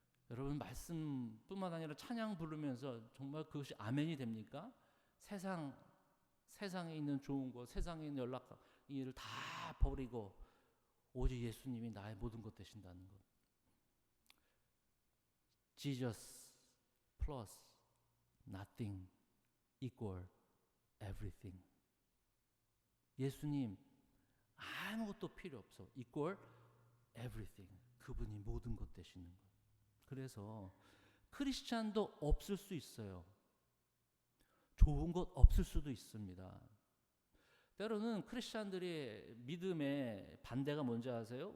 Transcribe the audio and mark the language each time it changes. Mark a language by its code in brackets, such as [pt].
[ko] 여러분 말씀뿐만 아니라 찬양 부르면서 정말 그것이 아멘이 됩니까? 세상에 있는 좋은 것, 세상에 있는 연락 일을 다 버리고 오직 예수님이 나의 모든 것 되신다는 것. [en] Jesus plus nothing equal everything. [ko] 예수님 아무것도 필요 없어. [en] equal everything. [ko] 그분이 모든 것 되시는 것. 그래서 크리스찬도 없을 수 있어요. 좋은 것 없을 수도 있습니다. 때로는 크리스찬들의 믿음의 반대가 뭔지 아세요?